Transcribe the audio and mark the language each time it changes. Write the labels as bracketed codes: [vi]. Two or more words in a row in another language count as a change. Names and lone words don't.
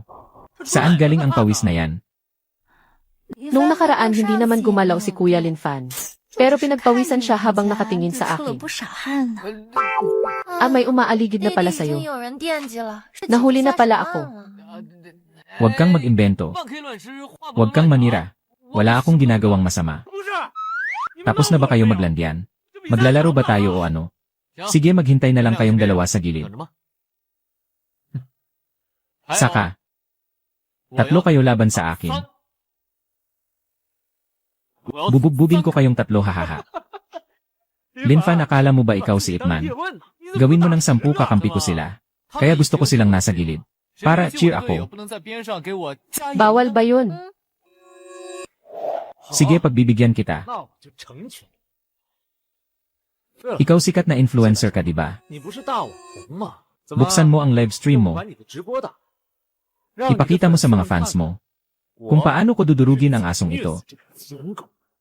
[tl] Saan galing ang pawis na yan? Nung nakaraan hindi naman gumalaw si Kuya Lin Fan. Pero pinagpawisan siya habang nakatingin sa akin. May umaaligid na pala sa'yo. Nahuli na pala ako. Huwag kang mag-imbento. [zh] 乱 K 乱吃，话不 [tl] Huwag kang manira. Wala akong ginagawang masama. [zh] 不是。 [tl] Tapos na ba kayo maglandian? Maglalaro ba tayo o ano? Sige maghintay na lang kayong dalawa sa [zh] 等 [tl] gilid. [zh] 着吗？ [tl] Saka, tatlo kayo laban sa akin. Bubugbugin ko kayong tatlo hahaha. Lin Fan, akala mo ba ikaw si Ipman? Gawin mo ng 10 kakampi ko sila. Kaya gusto ko silang nasa gilid. Para cheer ako. Bawal ba yun? Sige pagbibigyan kita. [zh] 那我就成全。 [tl] Ikaw sikat na influencer ka, di ba? [zh] 你不是大网红吗？怎么 [tl] Buksan mo ang live stream [zh] 不 [tl] mo. [zh] 管你的直播的？让你的 [tl] Ipakita mo sa mga [zh] 粉 [tl] fans [zh] 丝们 [tl] mo [zh] 看 [tl] kung paano ko dudurugin ang asong [zh] 虐 [tl] ito. [zh] 死这个疯狗。